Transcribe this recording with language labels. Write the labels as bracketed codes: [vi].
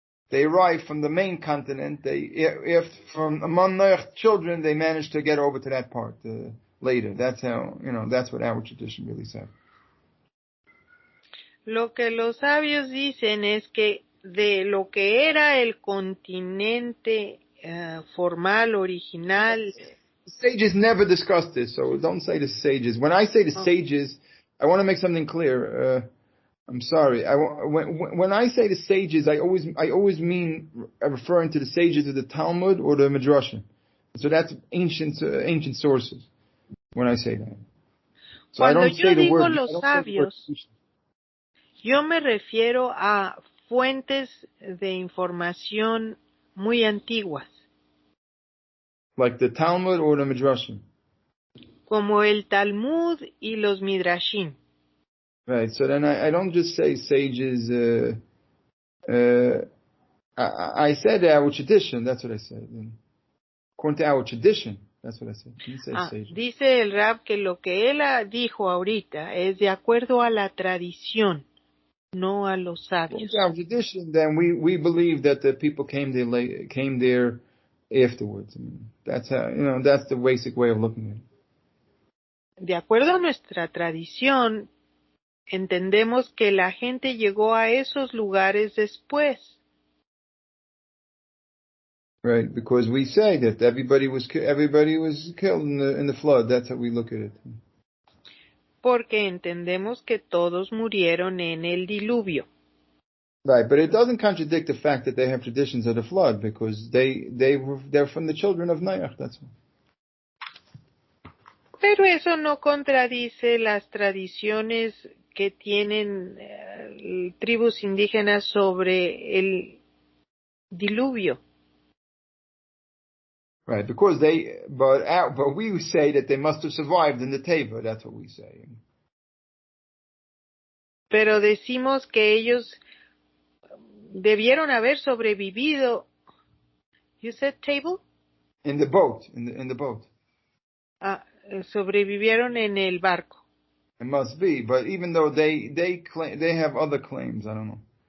[en] They arrived from the main continent. If from among their children, they managed to get over to that part later. That's how, that's what our tradition really said. [es] Lo que los sabios dicen es que de lo que era el continente formal, original. [en] The sages never discussed this, so don't say the sages. When I say the sages, I want to make something clear. I'm sorry. When I say the sages, I always mean referring to the sages of the Talmud or the Midrashim. So that's ancient sources. When I say that, so [es] Cuando [en] I don't say the word. [es] Los sabios, yo me refiero a fuentes de información muy antiguas. [en] Like the Talmud or the Midrashim. [es] Como el Talmud y los Midrashim. [en] Right. So then I don't just say sages. I said our tradition. That's what I said. According to our tradition, that's what I said. Didn't say sages. [es] Dice el Rab que lo que él dijo ahorita es de acuerdo a la tradición. No a los sabios. [en] Our tradition, then we believe that the people came there afterwards. I mean, that's how, that's the basic way of looking at it. [es] De acuerdo a nuestra tradición, entendemos que la gente llegó a esos lugares después. [en] Right, because we say that everybody was killed in the flood. That's how we look at it. [es] Porque entendemos que todos murieron en el diluvio. [en] Right, but it doesn't contradict the fact that they have traditions of the flood because they're from the children of Noach. That's all. [es] Pero eso no contradice las tradiciones que tienen tribus indígenas sobre el diluvio. [en] Right, because but we say that they must have survived in the Teva. That's what we say. [es] Pero decimos que ellos debieron haber sobrevivido. [en] You said table? In the boat, in the boat. [es] Sobrevivieron en el barco. [en] It must be, but even though they claim, they have other claims, I don't know.